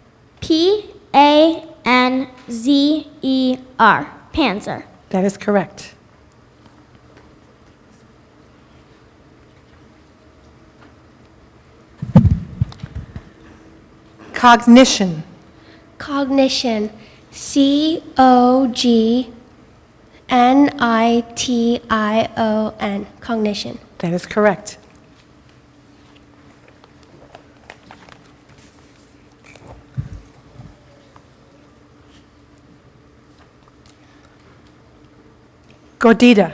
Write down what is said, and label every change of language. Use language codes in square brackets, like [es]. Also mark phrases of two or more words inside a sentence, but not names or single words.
[en] P-A-N-Z-E-R. Panzer. That is correct. Cognition. Cognition. C-O-G-N-I-T-I-O-N. Cognition. That is correct. Gordita.